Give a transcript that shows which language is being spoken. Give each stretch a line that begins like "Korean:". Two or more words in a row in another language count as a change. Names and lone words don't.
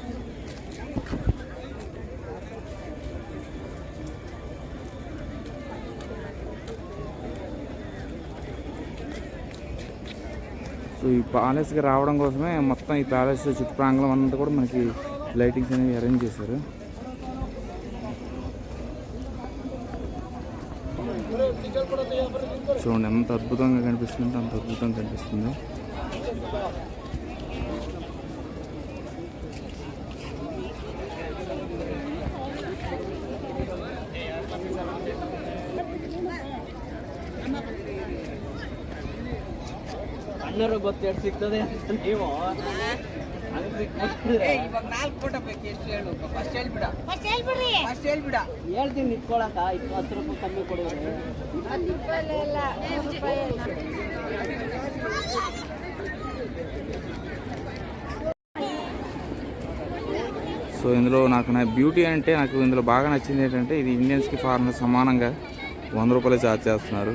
Telugu: సో ఈ ప్యాలెస్కి రావడం కోసమే మొత్తం ఈ ప్యాలెస్ చుట్టూ ప్రాంగణం అంతా కూడా మనకి లైటింగ్స్ అనేవి అరేంజ్ చేశారు. చూడండి ఎంత అద్భుతంగా కనిపిస్తుంది, అంత అద్భుతంగా కనిపిస్తుంది.
Kannada: ಅಣ್ಣರು ಗೊತ್ತು ಸಿಗ್ತದೆ ನೀವು ಇವಾಗ 4 ಫೋಟೋ ಬೇಕು. ಎಷ್ಟು ಹೇಳು? ಫಸ್ಟ್ ಹೇಳ್ಬಿಡ. ಹೇಳ್ತೀನಿ ನಿಂತ್ಕೊಳಕ 10 ರೂಪಾಯಿ ಕಮ್ಮಿ ಕೊಡೋದು.
Telugu: సో ఇందులో నా బ్యూటీ అంటే నాకు ఇందులో బాగా నచ్చింది ఏంటంటే ఇది ఇండియన్స్కి ఫారినర్స్ సమానంగా 100 రూపాయలు ఛార్జ్ చేస్తున్నారు.